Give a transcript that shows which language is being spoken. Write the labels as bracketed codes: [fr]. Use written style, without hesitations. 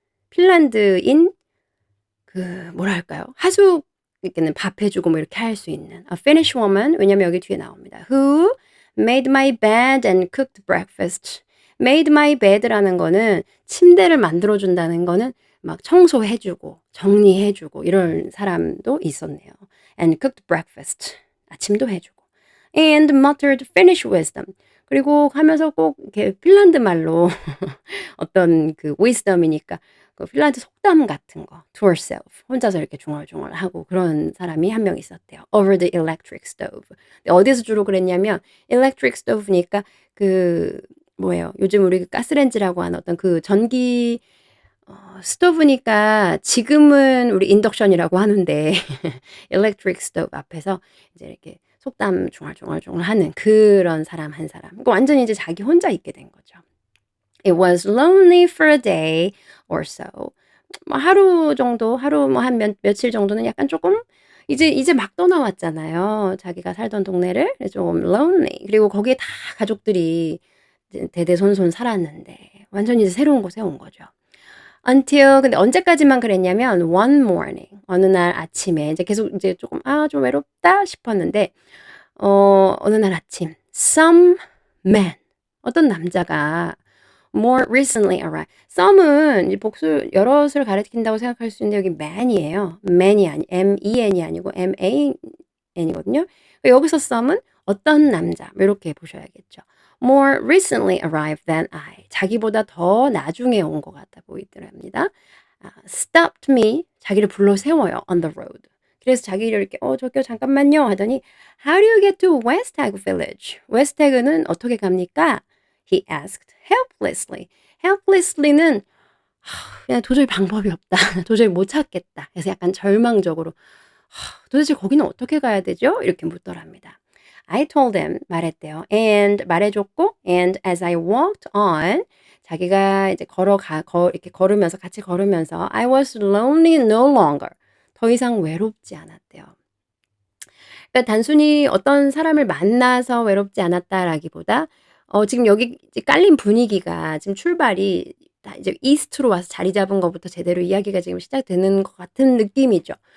[ko] 핀란드인 그 뭐라 할까요? 하숙 이렇게는 밥 해 주고 뭐 이렇게 할 수 있는 [en] a Finnish woman [ko] 왜냐면 여기 뒤에 나옵니다. [en] Who made my bed and cooked breakfast. made my bed [ko] 라는 거는 침대를 만들어 준다는 거는 막 청소해 주고 정리해 주고 이런 사람도 있었네요. [en] and cooked breakfast. [ko] 아침도 해 주고. [en] and muttered Finnish wisdom. [ko] 그리고 하면서 꼭 이렇게 핀란드 말로 어떤 그 wisdom이니까 그 핀란드 속담 같은 거 [en] to herself [ko] 혼자서 이렇게 중얼중얼하고 그런 사람이 한 명 있었대요. [en] over the electric stove. [ko] 근데 어디서 주로 그랬냐면 electric stove니까 그 뭐예요? 요즘 우리 가스레인지라고 하는 어떤 그 전기 스토브니까 지금은 우리 인덕션이라고 하는데 electric stove 앞에서 이제 이렇게 속담 중얼중얼중얼하는 그런 사람 한 사람. 그러니까 완전히 이제 자기 혼자 있게 된 거죠. [en] It was lonely for a day or so. [ko] 뭐 하루 정도, 하루 뭐 한 며칠 정도는 약간 조금 이제 막 떠나왔잖아요. 자기가 살던 동네를. 그래서 좀 lonely. 그리고 거기에 다 가족들이 이제 대대손손 살았는데 완전히 이제 새로운 곳에 온 거죠. Until 근데 언제까지만 그랬냐면 [en] one morning [ko] 어느 날 아침에 이제 계속 이제 조금 좀 외롭다 싶었는데 어느 날 아침 [en] some man [ko] 어떤 남자가 [en] more recently arrived. [ko] some은 이 복수 여럿을 가리킨다고 생각할 수 있는데 여기 man이에요. man이 아니 M-E-N이 아니고 M-A-N이거든요. 여기서 some은 어떤 남자 뭐 이렇게 보셔야겠죠. [en] more recently arrived than I. [ko] 자기보다 더 나중에 온 것 같아 보이더랍니다. [en] stopped me. [ko] 자기를 불러 세워요. [en] on the road. [ko] 그래서 자기를 이렇게 저기요 잠깐만요 하더니 [en] How do you get to Westag Village? [ko] 웨스태그는 어떻게 갑니까? [en] He asked helplessly. [ko] helplessly는 그냥 도저히 방법이 없다. 도저히 못 찾겠다. 그래서 약간 절망적으로 도대체 거기는 어떻게 가야 되죠?" 이렇게 묻더랍니다. [en] I told him [ko] 말했대요. [en] and [ko] 말해 줬고 [en] and as I walked on [ko] 자기가 이제 이렇게 걸으면서 같이 걸으면서 [en] I was lonely no longer. [ko] 더 이상 외롭지 않았대요. 그러니까 단순히 어떤 사람을 만나서 외롭지 않았다라기보다 지금 여기 이제 깔린 분위기가 지금 출발이 다 이제 이스트로 와서 자리 잡은 것부터 제대로 이야기가 지금 시작되는 것 같은 느낌이죠.